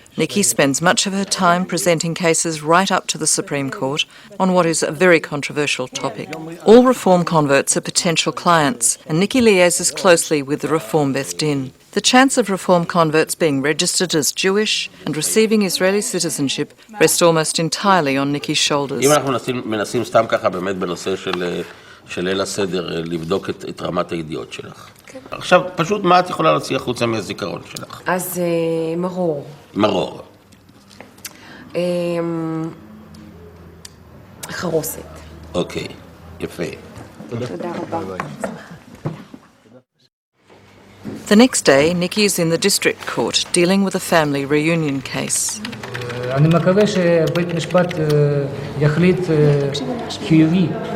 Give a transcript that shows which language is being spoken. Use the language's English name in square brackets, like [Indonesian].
[English] Nikki spends much of her time presenting cases right up to the Supreme Court on what is a very controversial topic. All reform converts are potential clients, and Nikki liaises closely with the Reform Beth Din. The chance of reform converts being registered as Jewish and receiving Israeli citizenship rests almost entirely on Nikki's shoulders. [Hebrew] אם אנחנו מנסים סתם ככה באמת בנושא של ליל הסדר, לבדוק את רמת הידיעות שלך. עכשיו, פשוט מה את יכולה להוציא החוצה מהזיכרון שלך? אז מרור. מרור. חרוסת. אוקיי, יפה. תודה רבה. [English] The next day, Nikki is in the district court dealing with a family reunion case. [Hebrew] אני מקווה שבית משפט יחליט חיובי.